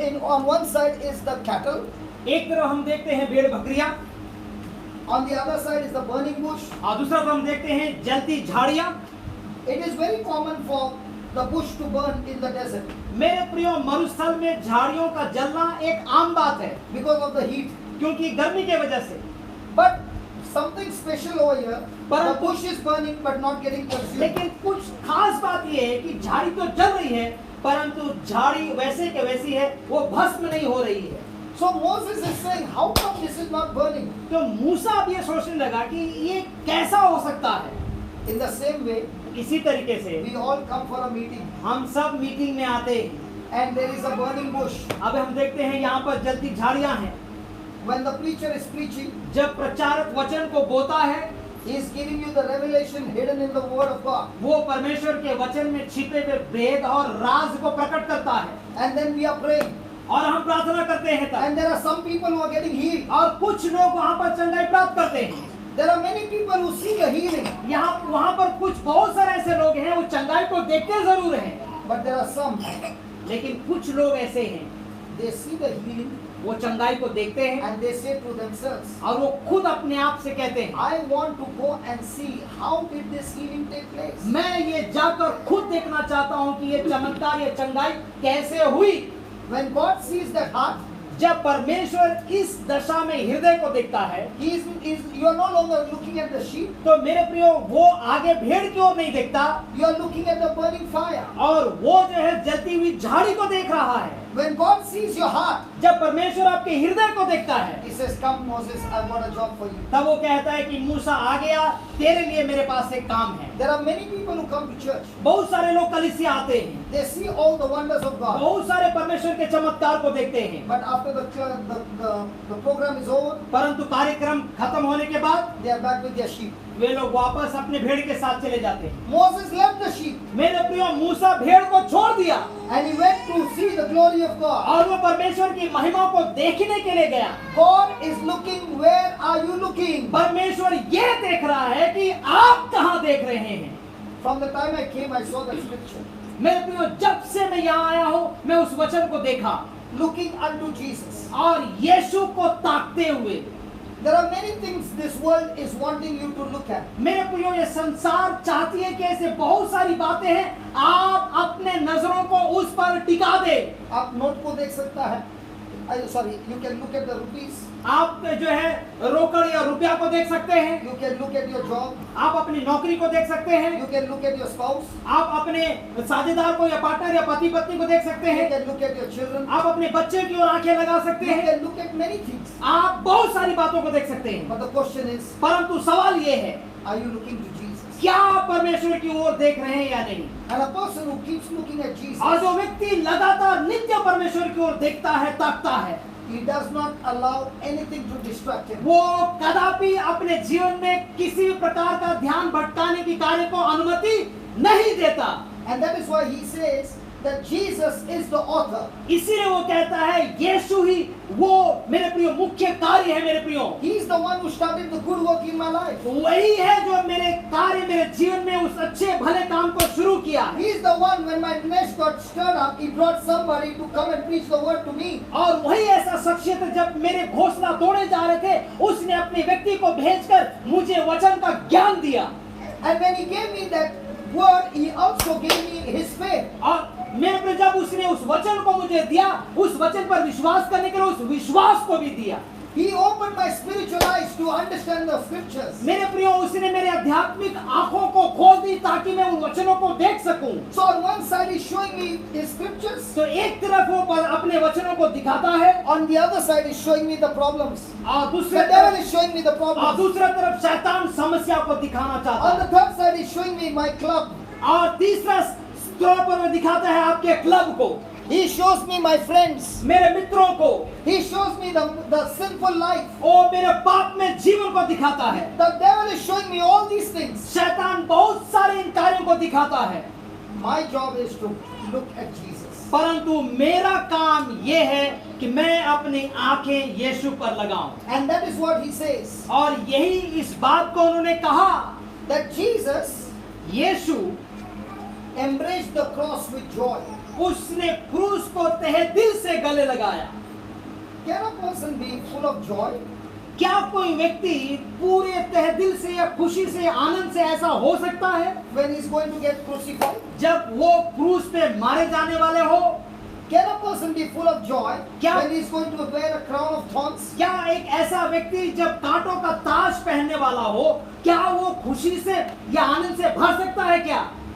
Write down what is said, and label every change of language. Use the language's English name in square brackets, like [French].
[English] On one side is the cattle, [Hindi] एक तरफ हम देखते हैं भेड़ बकरियां, [English] on the other side is the burning bush. [Hindi] और दूसरा तरफ हम देखते हैं जलती झाड़ियां। [English] It is very common for the bush to burn in the desert [Hindi] मेरे प्रियो, मरुस्थल में झाड़ियों का जलना एक आम बात है [English] because of the heat. [Hindi] क्योंकि गर्मी के वजह से। [English] But something special over here. But- The bush is burning but not getting consumed. [Hindi] लेकिन कुछ खास बात यह है कि झाड़ी तो जल रही है परंतु झाड़ी वैसे के वैसी है, वो भस्म नहीं हो रही है। [English] So Moses is saying, how come this is not burning? [Hindi] तो मूसा अब ये सोचने लगा कि ये कैसा हो सकता है। [English] In the same way, [Hindi] इसी तरीके से [English] we all come for a meeting [Hindi] हम सब मीटिंग में आते हैं, [English] and there is a burning bush. [Hindi] अब हम देखते हैं यहाँ पर जलती झाड़ियां हैं। [English] When the preacher is preaching, [Hindi] जब प्रचारक वचन को बोता है, [English] he is giving you the revelation hidden in the word of God. [Hindi] वो परमेश्वर के वचन में छिपे हुए भेद और राज को प्रकट करता है, [English] And then we are praying. [Hindi] और हम प्रार्थना करते हैं तब। [English] And there are some people who are getting healed. [Hindi] और कुछ लोग वहाँ पर चंगाई प्राप्त करते हैं। [English] There are many people who see the healing, [Hindi] यहाँ वहाँ पर कुछ बहुत सारे ऐसे लोग हैं, वो चंगाई को देखते जरूर हैं, [English] but there are some, [Hindi] लेकिन कुछ लोग ऐसे हैं, [English] they see the healing [Hindi] वो चंगाई को देखते हैं [English] and they say to themselves, [Hindi] और वो खुद अपने आप से कहते हैं, [English] I want to go and see how did this healing take place. [Hindi] मैं ये जाकर खुद देखना चाहता हूँ कि ये चमत्कार, ये चंगाई कैसे हुई। [English] When God sees that heart, [Hindi] जब परमेश्वर इस दशा में हृदय को देखता है, [English] you are no longer looking at the sheep, [Hindi] तो मेरे प्रियो, वो आगे भेड़ की ओर नहीं देखता [English] you are looking at the burning fire. [Hindi] और वो जो है जलती हुई झाड़ी को देख रहा है। [English] When God sees your heart, [Hindi] जब परमेश्वर आपके हृदय को देखता है, [English] He says, come Moses, I've got a job for you. [Hindi] तब वो कहता है कि मूसा आ गया, तेरे लिए मेरे पास एक काम है। [English] There are many people who come to church. [Hindi] बहुत सारे लोग कलीसिया आते हैं, [English] They see all the wonders of God. [Hindi] बहुत सारे परमेश्वर के चमत्कार को देखते हैं, [English] But after the program is over, [Hindi] परंतु कार्यक्रम खत्म होने के बाद [English] they are back with their sheep. [Hindi] वे लोग वापस अपने भेड़ के साथ चले जाते हैं। [English] Moses left the sheep [Hindi] मेरे प्रियो, मूसा भेड़ को छोड़ दिया [English] and he went to see the glory of God. [Hindi] और वो परमेश्वर की महिमा को देखने के लिए गया। [English] God is looking, where are you looking? [Hindi] परमेश्वर ये देख रहा है कि आप कहाँ देख रहे हैं। [English] From the time I came, I saw that scripture. [Hindi] मेरे प्रियो, जब से मैं यहाँ आया हूँ, मैं उस वचन को देखा [English] Looking unto Jesus. [Hindi] और यीशु को ताकते हुए। [English] There are many things this world is wanting you to look at. [Hindi] मेरे प्रियो, ये संसार चाहती है कि ऐसे बहुत सारी बातें हैं, आप अपने नजरों को उस पर टिका दे। आप नोट को देख सकता है, [English] sorry, you can look at the rupees. [Hindi] आप जो है रोकड़ या रुपया को देख सकते हैं, [English] You can look at your job. [Hindi] आप अपनी नौकरी को देख सकते हैं, [English] You can look at your spouse. [Hindi] आप अपने साझेदार को या पार्टनर या पति पत्नी को देख सकते [English] You [Hindi] हैं, [English] can look at your children. [Hindi] आप अपने बच्चे की ओर आंखें लगा सकते [English] You [Hindi] हैं, [English] can look at many things. [Hindi] आप बहुत सारी बातों को देख सकते हैं। [English] But the question is, [Hindi] परंतु सवाल ये है, [English] are you looking to Jesus? [Hindi] क्या आप परमेश्वर की ओर देख रहे हैं या नहीं। [English] And a person who keeps looking at Jesus, [Hindi] और जो व्यक्ति लगातार नित्य परमेश्वर की ओर देखता है, ताकता है, [English] he does not allow anything to distract him. [Hindi] वो कदापि अपने जीवन में किसी भी प्रकार का ध्यान भटकाने की कार्य को अनुमति नहीं देता। [English] And that is why he says, that Jesus is the author. [Hindi] इसीलिए वो कहता है यीशु ही वो मेरे प्रियो मुख्य कार्य है मेरे प्रियो। [English] He is the one who started the good work in my life. [Hindi] वही है जो मेरे कार्य मेरे जीवन में उस अच्छे भले काम को शुरू किया है। [English] He is the one when my nest got stirred up, he brought somebody to come and preach the word to me. [Hindi] और वही ऐसा शख्सियत जब मेरे घोंसला तोड़े जा रहे थे उसने अपने व्यक्ति को भेजकर मुझे वचन का ज्ञान दिया। [English] And when he gave me that word, he also gave me his faith. [Hindi] और मेरे पे जब उसने उस वचन को मुझे दिया उस वचन पर विश्वास करने के लिए उस विश्वास को भी दिया। [English] He opened my spiritual eyes to understand the scriptures. [Hindi] मेरे प्रियो उसने मेरे आध्यात्मिक आंखों को खोल दी ताकि मैं उन वचनों को देख सकूं। [English] So on one side he's showing me his scriptures, [Hindi] तो एक तरफ वो अपने वचनों को दिखाता है [English] on the other side he's showing me the problems. [Hindi] और [English] The devil is showing me the problems. [Hindi] दूसरा तरफ शैतान समस्या को दिखाना चाहता [English] On the [Hindi] है। [English] third side he's showing me my club. [Hindi] और तीसरा तौर पर वो दिखाता है आपके क्लब को, [English] He shows me my friends. [Hindi] मेरे मित्रों को, [English] He shows me the sinful life. [Hindi] और मेरे पाप में जीवन को दिखाता है। [English] The devil is showing me all these things. [Hindi] शैतान बहुत सारे इन कार्यों को दिखाता है। [English] My job is to look at Jesus. [Hindi] परंतु मेरा काम ये है कि मैं अपनी आंखें यीशु पर लगाऊं। [English] And that is what he says. [Hindi] और यही इस बात को उन्होंने कहा [English] That Jesus [Hindi] Yeshu [English] embraced the cross with joy. [Hindi] उसने क्रूस को तहे दिल से गले लगाया। [English] Can a person be full of joy [Hindi] क्या कोई व्यक्ति पूरे तहे दिल से या खुशी से आनंद से ऐसा हो सकता है [English] when he's going to get crucified? [Hindi] जब वो क्रूस पे मारे जाने वाले हो? [English] Can a person be full of joy [Hindi] क्या- [English] when he's going to wear a crown of thorns? [Hindi] क्या एक ऐसा व्यक्ति जब कांटों का ताज पहनने वाला हो क्या वो खुशी से या आनंद से भर सकता है क्या?